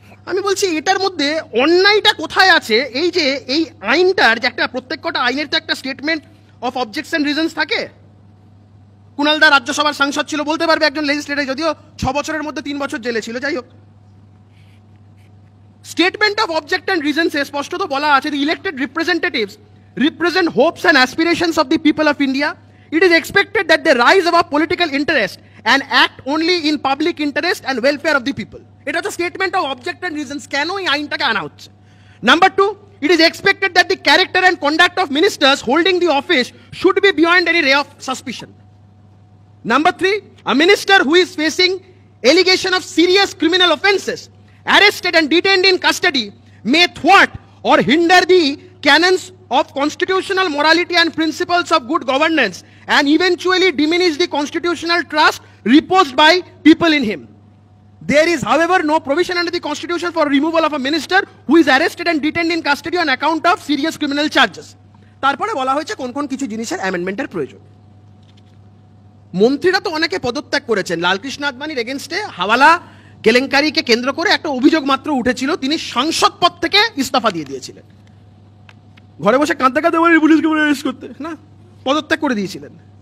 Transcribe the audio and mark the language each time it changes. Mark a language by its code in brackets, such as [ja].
[bn] আমি বলছি এটার মধ্যে অন্যায়টা কোথায় আছে? এই যে এই আইনটার যে একটা, প্রত্যেকটা আইনের তো একটা স্টেটমেন্ট অফ অবজেকশন রিজনস থাকে। কুণালদা রাজ্যসভার সাংসদ ছিল, বলতে পারবে একজন লেজিসলেটর, যদিও 6 বছরের মধ্যে 3 বছর জেলে ছিল। যাই হোক, [en] statement of object and রিজনসে [bn] স্পষ্টত বলা আছে, [en] The elected representatives represent hopes and aspirations of the people of India. It is expected that they rise above political interest and act only in public interest and welfare of the people. [bn] এটা তো statement of object and reasons, কেন এই আইনটাকে আনা হচ্ছে? [en] Number 2, it is expected that the character and conduct of ministers holding the office should be beyond any ray of suspicion. Number 3, a minister who is facing allegation of serious criminal offences, arrested and detained in custody, may thwart or hinder the canons of constitutional morality and principles of good governance and eventually diminish the constitutional trust reposed by people in him. There is, however, no provision under the constitution for removal of a minister who is arrested and detained in custody on account of serious criminal charges. [bn] তারপরে বলা হয়েছে কোন কোন কিছু জিনিসের অ্যামেন্ডমেন্টের প্রয়োজন। মন্ত্রীরা তো অনেকে পদত্যাগ করেছেন। লালকৃষ্ণ আদবানির এগেনস্টে হাওয়ালা কেলেঙ্কারিকে কেন্দ্র করে একটা অভিযোগ মাত্র উঠেছিল, তিনি সাংসদ পদ থেকে ইস্তফা দিয়ে দিয়েছিলেন। ঘরে বসে কাঁদতে কাঁদতে বলে পুলিশকে অ্যারেস্ট করতে না, পদত্যাগ করে দিয়েছিলেন।